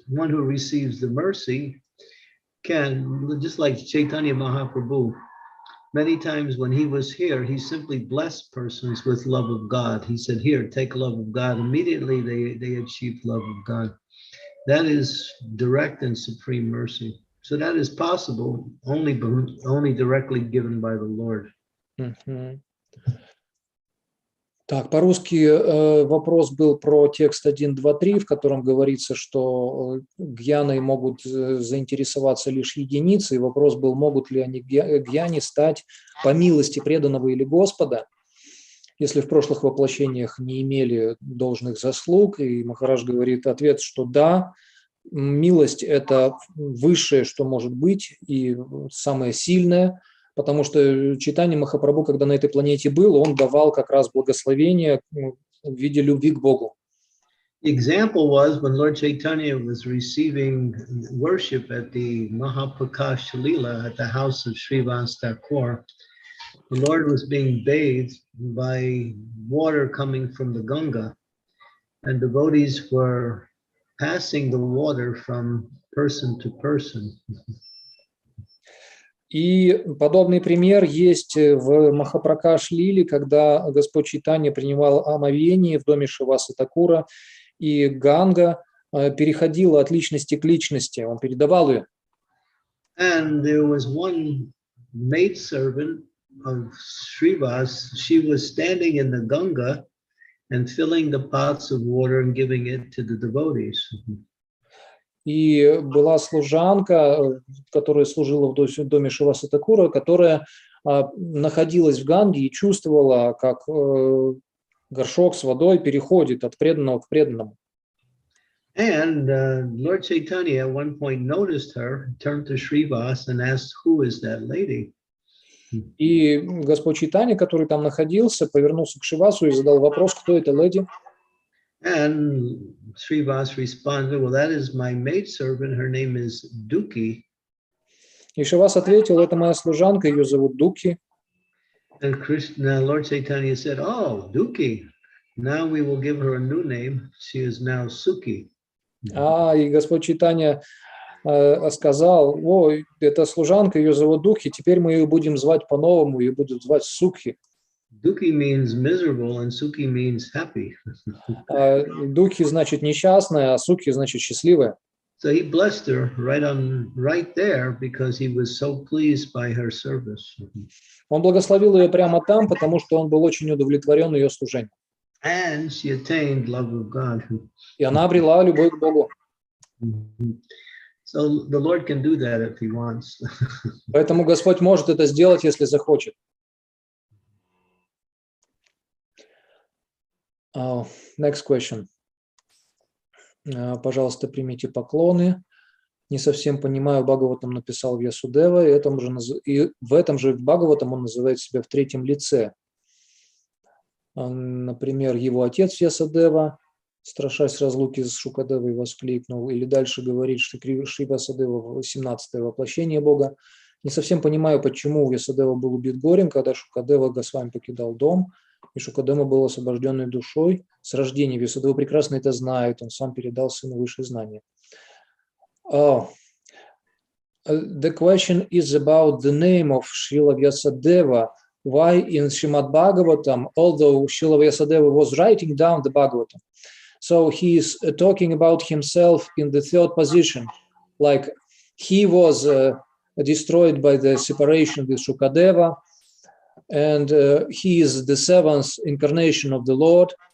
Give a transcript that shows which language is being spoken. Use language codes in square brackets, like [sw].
[en] One who receives the mercy can, just like Chaitanya Mahaprabhu, many times when he was here, he simply blessed persons with love of God. He said, here, take love of God. Immediately they achieved love of God. That is direct and supreme mercy. So that is possible only directly given by the Lord. [ru] Так, по-русски вопрос был про текст 1, 2, 3, в котором говорится, что гьяной могут заинтересоваться лишь единицы, и вопрос был, могут ли они гьяни стать по милости преданного или Господа, если в прошлых воплощениях не имели должных заслуг, и Махарадж говорит ответ, что да, милость – это высшее, что может быть, и самое сильное, потому что Чайтанья Махапрабху, когда на этой планете был, он давал как раз благословение в виде любви к Богу. [en] The example was when Lord Chaitanya was receiving worship at the Mahaprakash Lila at the house of Srivas Thakur. The Lord was being bathed by water coming from the Ganga, and devotees were passing the water from person to person. [ru] И подобный пример есть в Махапракаш-лиле, когда Господь Чайтанья принимал омовение в доме Шриваса Такура, и Ганга переходила от личности к личности, он передавал ее. [en] And there was one maidservant of Srivas. She was standing in the Ganga and filling the pots of water and giving it to the devotees. [ru] И была служанка, которая служила в доме Шриваса Такура, которая находилась в Ганге и чувствовала, как горшок с водой переходит от преданного к преданному. [en] And Lord Chaitanya at one point noticed her, turned to Srivas and asked, "Who is that lady?" [ru] И Господь Чайтанья, который там находился, повернулся к Шривасу и задал вопрос, кто эта леди. [en] And Srivas responded, "Well, that is my maidservant. Her name is Duki." [ru] И Шривас ответил, это моя служанка, ее зовут Дуки. [en] And Lord Chaitanya said, "Oh, Duki. Now we will give her a new name. She is now Suki." [ru] И Господь Чайтанья сказал, ой, это служанка, ее зовут Духи, теперь мы ее будем звать по-новому, ее будут звать Сукхи. [en] Duki means miserable and Suki means happy. [ru] Духи значит несчастная, а Сукхи значит счастливая. [en] So he blessed her right there because he was so pleased by her service. [ru] Он благословил ее прямо там, потому что он был очень удовлетворен ее служением. [en] And she attained love of God. [ru] И она обрела любовь к Богу. [en] So the Lord can do that if he wants. [ru] Поэтому Господь может это сделать, если захочет. [en] Next question. [ru] Пожалуйста, примите поклоны. Не совсем понимаю, Бхагаватам написал Вьясудева, и в этом же Бхагаватам он называет себя в третьем лице. Например, его отец Вьясадева, страшась разлуки с Шукадевой, воскликнул, или дальше говорит, что Шри Вьясадева 18-е воплощение Бога. Не совсем понимаю, почему Вьясадева был убит горем, когда Шукадева Госвами покидал дом, и Шукадева был освобожденной душой с рождения. Вьясадева прекрасно это знает, он сам передал сыну высшие знания. [en] The question is about the name of Srila Vyasadeva. Why in Shrimad-Bhagavatam, although Srila Vyasadeva was writing down the Bhagavatam, so he is talking about himself in the third position, like he was destroyed by the separation with Shukadeva, and he is the seventh incarnation of the Lord.